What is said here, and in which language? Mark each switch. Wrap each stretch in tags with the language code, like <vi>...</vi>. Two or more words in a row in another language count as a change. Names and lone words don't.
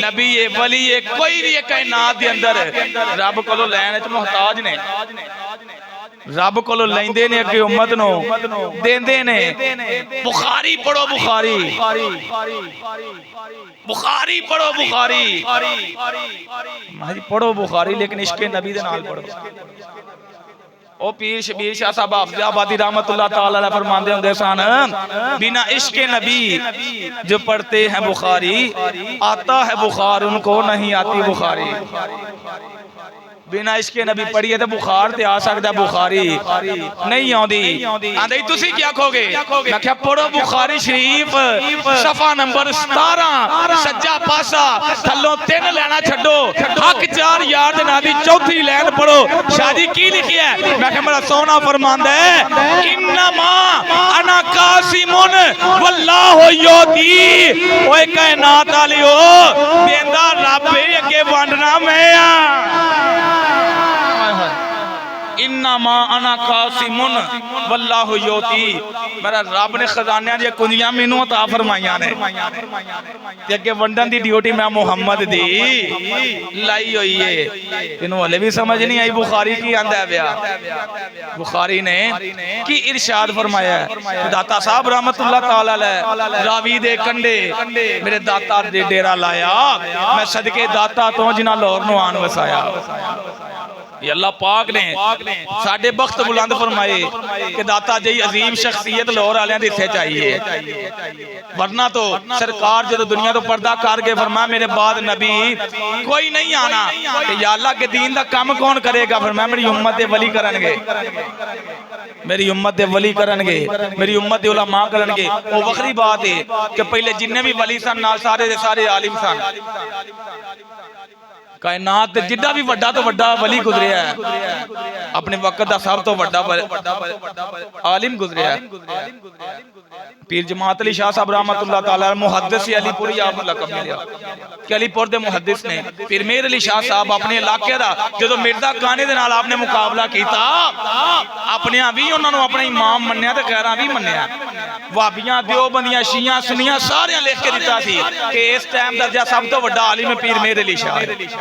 <pa>نبی اے ولی اے کوئی بھی کائنات دے اندر رب کولوں لین وچ محتاج نے، رب کولوں لیندے نے اگے امت نوں دیندے نے. بخاری پڑھو، بخاری بخاری پڑھو، بخاری پڑھو بخاری، لیکن عشقِ نبی دے نال پڑھو. او پیر شبیر شاہ صاحب حافظ آبادی</pa> <ar>رحمۃ اللہ تعالی علیہ</ar> <pa>فرماندے ہندے سن,</pa> <ur>بنا عشقِ نبی جو پڑھتے ہیں بخاری، آتا ہے بخار ان کو نہیں آتی بخاری. بنا عشقِ نبی پڑھیے تو بخار تے آ سکتا، بخاری نہیں آتی.</ur> <pa>آندے تسی کیا آکھو گے؟ میں کیا پڑھو بخاری شریف صفحہ نمبر 17 سجا پاسا تھلوں 3 لینا چھڈو، حق 4 یار دے نال دی چوتھی لائن پڑھو. شاہ جی کی لکھیا ہے؟ میں کیا بڑا سوہنا فرماندا ہے,</pa> <ar>إنما أنا قاسم والله يعطي.</ar> <pa>اوئے کائنات والیو، دیندا رب ہے، اگے ونڈنا میں آں.</pa> <ar>إنما أنا قاسم والله يعطي.</ar> <pa>میرا رب نے خزانیاں دی کنجیاں مینوں عطا فرمائیاں نے تے اگے ونڈن دی ڈیوٹی میں محمد دی لائی ہوئی ہے. تینوں ہلے بھی سمجھ نہیں آئی بخاری کی آندا پیا؟ بخاری نے کی ارشاد فرمایا ہے? दाता साहब</pa> <ar>رحمۃ اللہ تعالی علیہ</ar> <pa>راوی دے کنڈے میرے داتا دے ڈیرا لایا، میں صدقے داتا تو جنہاں لاہور نوں آن وسایا. یہ اللہ پاک نے ساڈے بخت بلند فرمائے کہ داتا جی عظیم شخصیت لاہور والیاں دے حصے چاہیے، ورنہ تو سرکار جو دنیا تو پردہ کر کے فرمایا میرے بعد نبی کوئی نہیں آنا. کہ یا اللہ کے دین دا کم کون کرے گا? فرمایا میری امت دے ولی کرن گے، میری امت دے ولی کرن گے، میری امت دے علما کرن گے. او وکھری بات ہے کہ پہلے جنے بھی ولی سن نال سارے دے سارے عالم سن. کائنات جڈا بھی وڈا تو وڈا ولی گزریا ہے، اپنے وقت دا سب تو وڈا عالم گزریا ہے. پیر جماعت علی شاہ صاحب</pa> <ar>رحمۃ اللہ تعالی</ar> <pa>محدث علی پوری آپ لقب ملیا کہ علی پور دے محدث نے. پیر مہر علی شاہ صاحب اپنے علاقے دا جدوں مرزا کانے دے نال آپنے مقابلہ کیتا، اپنے بھی انہاں نوں اپنا امام منیا تے غیراں بھی منیا. وہابیاں دیوبندیاں شیعاں سنیاں ساریاں لکھ کے دتا سی کہ اس ٹائم دا سب تو وڈا عالم پیر مہر علی شاہ.</pa>